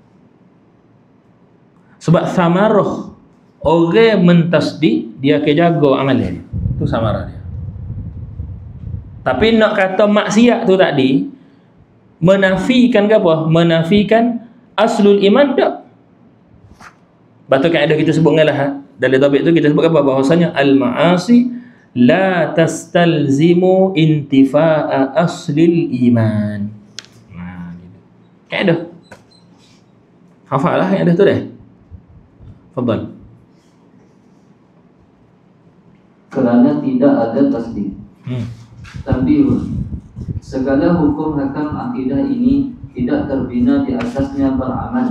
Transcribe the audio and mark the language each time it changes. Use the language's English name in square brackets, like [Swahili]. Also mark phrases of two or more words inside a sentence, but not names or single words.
[Malay] Sebab samarah orang mentasdik, dia akan jaga amalan dia. Itu samarah dia. Tapi nak kata maksiat tu tadi menafikan ke apa? Menafikan [Arabic] aslul iman [Malay] tak? Batu kaedah kita sebut ngalah dalam topik tu kita sebut apa? [Arabic] Bahawasanya al-ma'asi la tastalzimu intifa'a aslil iman. [Malay] Nah, gitu. Kaedah. Hafal lah kaedah tu deh. Fadhal. Kerana tidak ada tasdik. Tambihun, segala hukum hakam akidah ini tidak terbina di atasnya beramal.